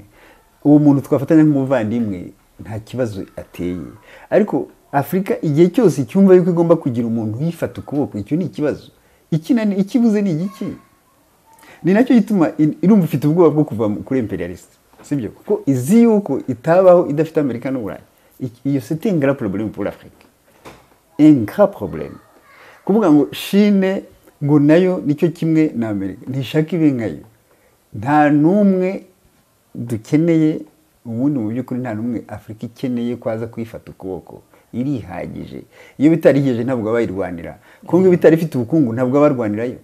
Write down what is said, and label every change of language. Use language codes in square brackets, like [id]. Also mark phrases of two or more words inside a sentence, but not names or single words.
[rw] Uwo muntu twafatanya nk'umuvandimwe nta kibazo ateye, ariko Afurika igihe cyose cyumva yuko igomba kugira umuntu uyifata ukuboko, icyo ni ikibazo. ikibuze ni igiki? Ni nacyo gituma irumva ifite ubwoba bwo kuva kuri imperialiste, sibyo? Kuko izi yuko itabaho idafite Amerika n'Uburayi. [fr] Iyo c'est un grand problème pour l'Afrique, un grand problème. [rw] Kuvuga ngo Chine ngo nayo nicyo kimwe na Amerika, ntishaka ibe nkayo. Nta numwe dukeneye, ubundi mu by'ukuri nta numwe Afurika ikeneye kwaza kwifata ukuboko, irihagije. Iyo bitarigeje ntabwo bayirwanira. Kongo bitari ifite ubukungu ntabwo barwanirayo.